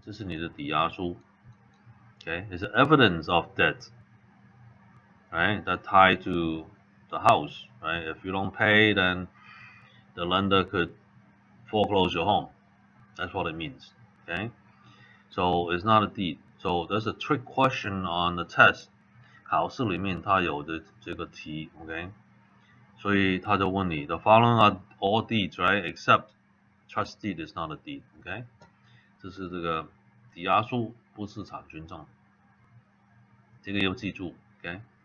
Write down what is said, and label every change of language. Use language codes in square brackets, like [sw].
[zh] 这是你的抵押书 ，okay? [en] It's evidence of debt, right? That tied to the house, right? If you don't pay, then the lender could foreclose your home. That's what it means, okay? So it's not a deed. So there's a trick question on the test. [zh] 考试里面它有的这个题 ，OK？所以他就问你 [en] ，the following are all deeds, right? Except trust deed is not a deed, OK？ [zh] 这是这个抵押书，不是产权证，这个要记住 ，OK？